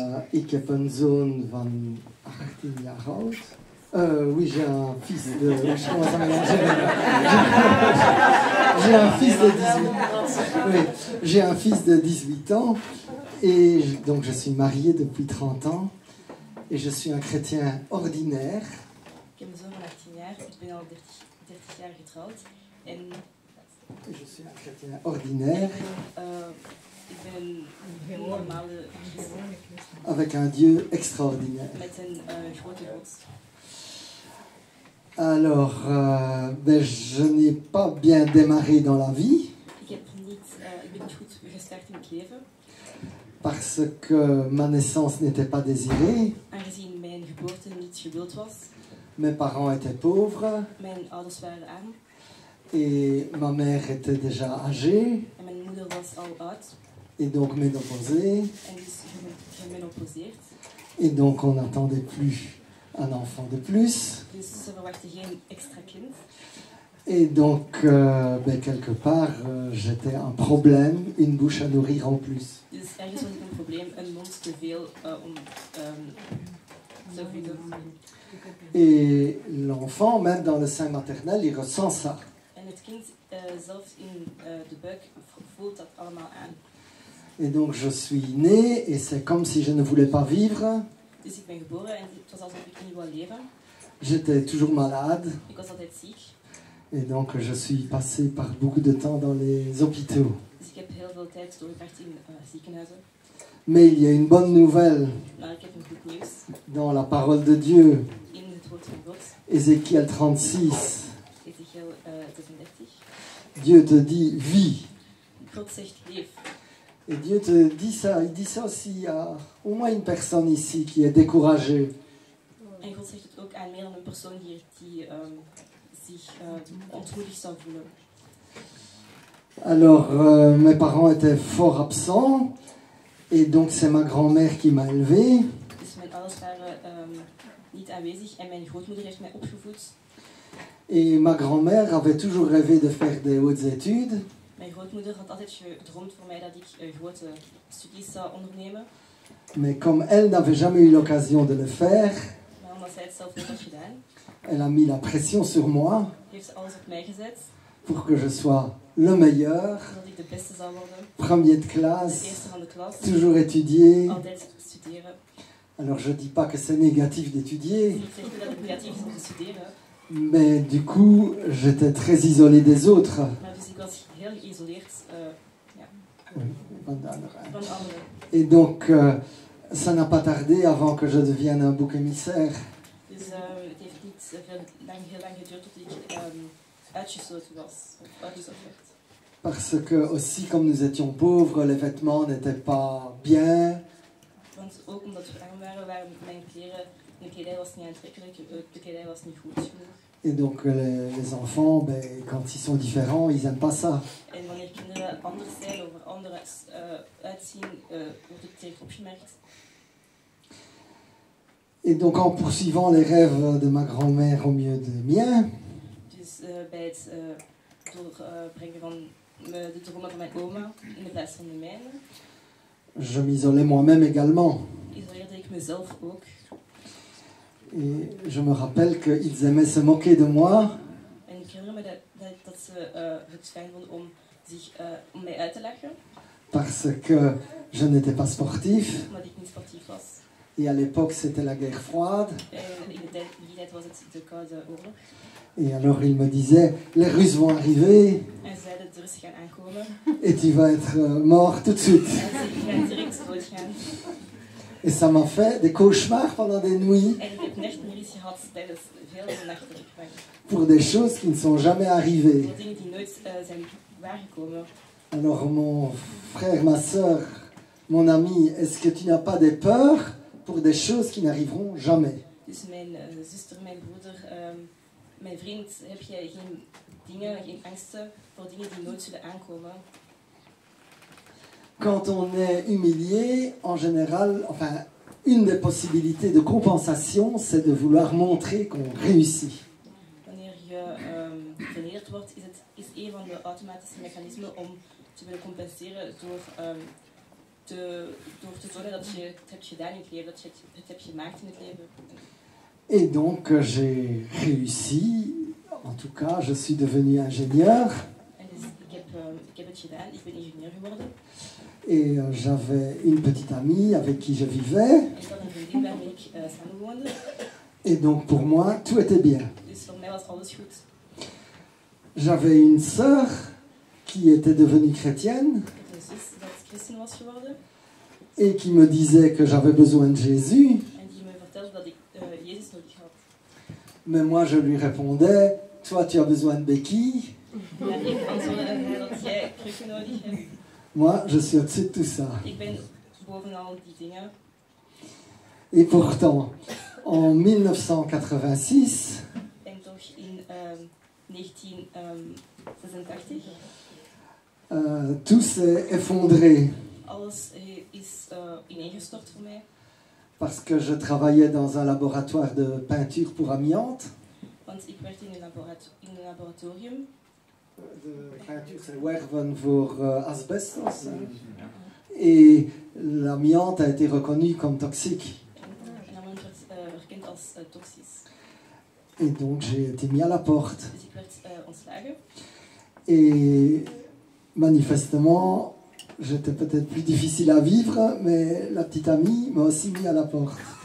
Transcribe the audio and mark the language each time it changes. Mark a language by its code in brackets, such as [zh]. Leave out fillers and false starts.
[nl] Ik heb een zoon van 18 jaar oud. [fr] Oui, j'ai un fils de... Je commence à mélanger. J'ai un fils de 18 ans. Oui, j'ai un fils de 18 ans. Et donc je suis marié depuis 30 ans. Et je suis un chrétien ordinaire. [nl] Ik heb een zoon van 18 jaar. Ik ben al 30 jaar getrouwd. En [fr] Je suis un chrétien ordinaire. [nl] ik ben een normale christen. [fr] Avec un Dieu extraordinaire. [nl] Met een grote God. [fr] Alors, je n'ai pas bien démarré dans la vie. [nl] Ik ben niet goed gestart in het leven. [fr] Parce que ma naissance n'était pas désirée. [nl] Aangezien mijn geboorte niet gewild was. [fr] Mes parents étaient pauvres. [nl] Mijn ouders waren arm. [fr] Et ma mère était déjà âgée. [nl] En mijn moeder was al oud. [fr] Et donc ménopausée. [nl] En dus gemenoposeerd. [fr] Et donc on n'attendait plus un enfant de plus. [nl] Dus ze verwachten geen extra kind. [fr] Et donc, quelque part, j'étais un problème, une bouche à nourrir en plus. [nl] Dus ergens was ik een probleem, een mond te veel om te voeden. [fr] Et l'enfant, même dans le sein maternel, il ressent ça. [nl] En het kind zelfs in de buik voelt dat allemaal aan. [fr] Et donc je suis né et c'est comme si je ne voulais pas vivre. [nl] Dus ik ben geboren en het was alsof ik niet wou leven. [fr] J'étais toujours malade. [nl] Ik was altijd ziek. [fr] Et donc je suis passé par beaucoup de temps dans les hôpitaux. [nl] Dus ik heb heel veel tijd doorgebracht in ziekenhuizen. [fr] Mais il y a une bonne nouvelle [nl] Maar ik heb een goed nieuws. [fr] dans la parole de Dieu. [nl] In het woord van God, [fr] Ézéchiel 36. [nl] Ezechiel 36. [fr] Dieu te dit vis. [nl] God zegt leef. [fr] Et Dieu te dit ça. Il dit ça aussi à au moins une personne ici qui est découragée. [nl] En God zegt het ook aan meer dan een persoon hier die zich ontmoedigd zou voelen. [fr] Alors, mes parents étaient fort absents. Et donc c'est ma grand-mère qui m'a élevé. [nl] Dus mijn ouders waren niet aanwezig en mijn grootmoeder heeft mij opgevoed. [fr] Et ma grand-mère avait toujours rêvé de faire des hautes études. [nl] Mijn grootmoeder had altijd gedroomd voor mij dat ik grote studies zou ondernemen. [fr] Mais comme elle n'avait jamais eu l'occasion de le faire, [nl] Maar omdat zij het zelf nooit had gedaan, [fr] elle a mis la pression sur moi [nl] heeft ze alles op mij gezet. [fr] pour que je sois le meilleur, [nl] Zodat ik de beste zou worden. [fr] premier de classe, [nl] eerste van de klas. [fr] toujours étudier. [nl] Altijd studeren. [fr] Alors je dis pas que c'est négatif d'étudier, [nl] Ik zeg niet dat het negatief is om te studeren. [fr] mais du coup j'étais très isolé des autres. [nl] Maar dus ik was heel geïsoleerd [fr] Oui, [nl] van de anderen. van de anderen. [fr] Et donc ça n'a pas tardé avant que je devienne un bouc émissaire. [nl] Dus het heeft niet heel lang geduurd tot ik uitgesloten was. Of uitgezocht werd. [fr] Parce que aussi comme nous étions pauvres, les vêtements n'étaient pas bien. [nl] Want ook omdat we arm waren, waren mijn kleren, de kledij was niet aantrekkelijk, de kledij was niet goed genoeg. [fr] Et donc les enfants, quand ils sont différents, ils n'aiment pas ça. [nl] En wanneer kinderen anders zijn of er anders uitzien, wordt het direct opgemerkt. [fr] Et donc en poursuivant les rêves de ma grand-mère au milieu des miens, [nl] Dus bij het doorbrengen van de dromen van mijn oma in de plaats van de mijne, [fr] je m'isolais moi-même également. [nl] isoleerde ik mezelf ook. [fr] Et je me rappelle qu'ils aimaient se moquer de moi [nl] En ik herinner me dat ze het fijn vonden om mij uit te lachen, [fr] parce que je n'étais pas sportif. [nl] omdat ik niet sportief was. [fr] Et à l'époque, c'était la guerre froide. [nl] En in die tijd was het de Koude Oorlog. [fr] Et alors ils me disaient, les Russes vont arriver [nl] En ze zeiden, de Russen gaan aankomen. [fr] et tu vas être mort tout de suite. [nl] En ze gaan direct doodgaan. [fr] Et ça m'a fait des cauchemars pendant des nuits [nl] En ik heb nachtmerries gehad tijdens veel nachten [fr] pour des choses qui ne sont jamais arrivées. [nl] voor dingen die nooit zijn waargekomen. [fr] Alors mon frère, ma soeur, mon ami, est-ce que tu n'as pas des peurs pour des choses qui n'arriveront jamais? [nl] Dus mijn zuster, mijn broeder, mijn vriend, heb jij geen dingen, geen angsten voor dingen die nooit zullen aankomen? [fr] Quand on est humilié, en général, enfin, une des possibilités de compensation, c'est de vouloir montrer qu'on réussit. [nl] Wanneer je wordt, is een van de automatische mechanismen om te willen compenseren door te tonen dat je het hebt gedaan in het leven, dat je het hebt gemaakt in het leven. [fr] Et donc j'ai réussi, en tout cas je suis devenu ingénieur. [nl] En dus ik heb het gedaan, ik ben ingenieur geworden. [fr] Et j'avais une petite amie avec qui je vivais. [nl] En ik had een vriendin waarmee ik samenwoonde. [fr] Et donc pour moi, tout était bien. [nl] Dus voor mij was alles goed. [fr] J'avais une sœur qui était devenue chrétienne [nl] Ik had een zus dat christen was geworden. [fr] et qui me disait que j'avais besoin de Jésus. [nl] En die me vertelde dat ik Jezus nodig had. [fr] Mais moi je lui répondais, toi tu as besoin de béquilles. [nl] En ik antwoordde haar dat jij krukken nodig hebt. [fr] Moi je suis au-dessus de tout ça. [nl] Ik ben boven al die dingen. [fr] Et pourtant, en 1986, [nl] En toch in 1986, [fr] tout s'est effondré [nl] alles is ineengestort voor mij. [fr] parce que je travaillais dans un laboratoire de peinture pour amiante. [nl] Want ik werkte in een laboratorium. [fr] De peinture, c'est [nl] werven voor asbestos. [fr] Et l'amiante a été reconnue comme toxique. [nl] En dan werd erkend als toxisch. [fr] Et donc j'ai été mis à la porte. [nl] Dus ik werd ontslagen. [fr] Et manifestement, j'étais peut-être plus difficile à vivre, mais la petite amie m'a aussi mis à la porte.